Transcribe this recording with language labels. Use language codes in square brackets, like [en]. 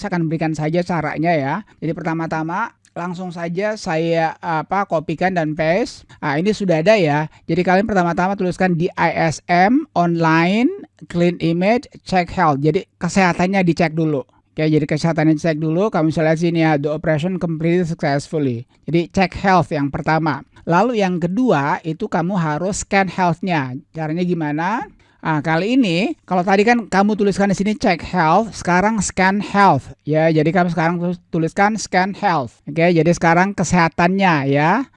[id] Saya akan berikan saja caranya ya. Jadi pertama-tama langsung saja saya kopikan dan paste. Nah, ini sudah ada ya. Jadi kalian pertama-tama tuliskan DISM online clean image check health. Jadi kesehatannya dicek dulu. Oke, jadi kesehatannya dicek dulu. Kamu bisa lihat sini ya, [en] the operation completed successfully. [id] Jadi check health yang pertama. Lalu yang kedua itu kamu harus scan health-nya. Caranya gimana? Nah, kali ini kalau tadi kan kamu tuliskan di sini check health, sekarang scan health ya. Jadi kamu sekarang tuliskan scan health. Oke, jadi sekarang kesehatannya ya.